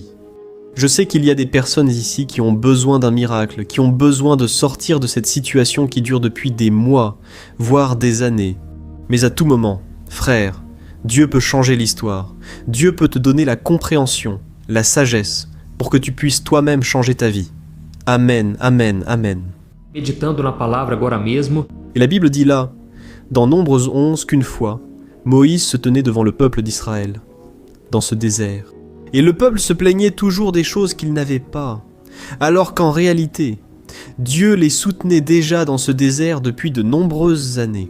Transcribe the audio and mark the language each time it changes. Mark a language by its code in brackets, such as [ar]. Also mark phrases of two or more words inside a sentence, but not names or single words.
[fr] Je sais qu'il y a des personnes ici qui ont besoin d'un miracle, qui ont besoin de sortir de cette situation qui dure depuis des mois, voire des années. Mais à tout moment, frère, Dieu peut changer l'histoire. Dieu peut te donner la compréhension, la sagesse, pour que tu puisses toi-même changer ta vie. Amen, amen, amen. [pt] Meditando na palavra agora mesmo. [fr] Et la Bible dit là, dans Nombres 11, qu'une fois, Moïse se tenait devant le peuple d'Israël, dans ce désert. Et le peuple se plaignait toujours des choses qu'il n'avait pas, alors qu'en réalité, Dieu les soutenait déjà dans ce désert depuis de nombreuses années.